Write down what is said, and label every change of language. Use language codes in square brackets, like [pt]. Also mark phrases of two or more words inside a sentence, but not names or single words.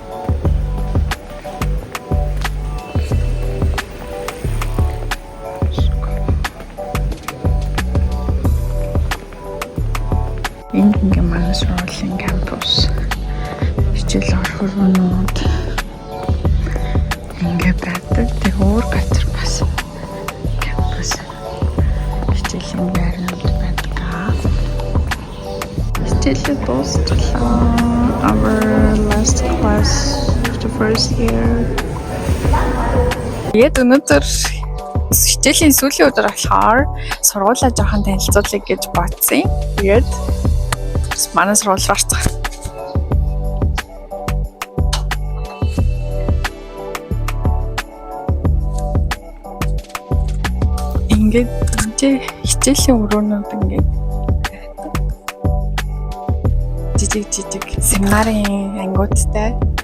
[mn] Энэ ингээ манай сургуулийн кампус. Хичээл орох өрөөнүүд ингээ байдаг. Тэг өөр газар бас кампус. Хичээлийн байрнууд байдаг. Хичээлээ дуусчлаа. [en] Our last class of the first year. [mn] Тэгээд өнөөдөр хичээлийн сүүлийн өдөр болохоор сургуулаа жоохон танилцуулъя гэж бодсон. Тэгээд манай сургууль руу орцгоо. Ингээд хичээлийн өрөөнүүд ингээд жижиг семинарын ангиудтай.